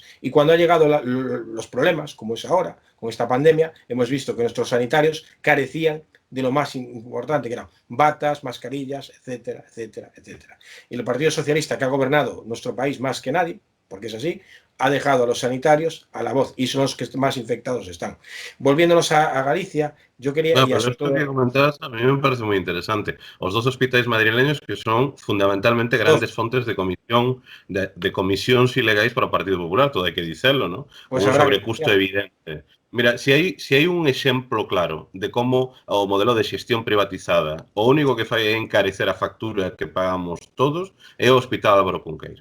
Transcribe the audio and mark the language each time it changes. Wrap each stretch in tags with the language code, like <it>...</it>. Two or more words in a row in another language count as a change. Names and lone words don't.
<es>Y cuando han llegado los problemas, como es ahora, con esta pandemia, hemos visto que nuestros sanitarios carecían de lo más importante, que eran batas, mascarillas, etcétera, etcétera, etcétera. Y el Partido Socialista, que ha gobernado nuestro país más que nadie, porque es así, ha dejado a los sanitarios a la voz, y son los que más infectados están. Volviéndonos a Galicia, yo quería... No, pero esto que comentabas a mí me parece moi interesante.</es> <gl>Os dos hospitais madrileños que son fundamentalmente grandes fontes de comisións ilegais para o Partido Popular, todo hai que dicelo, ¿no? Pues un sobrecusto evidente. Mira, si hai un exemplo claro de como o modelo de xestión privatizada o único que fai é encarecer a factura que pagamos todos é o Hospital Álvaro Cunqueiro.</gl>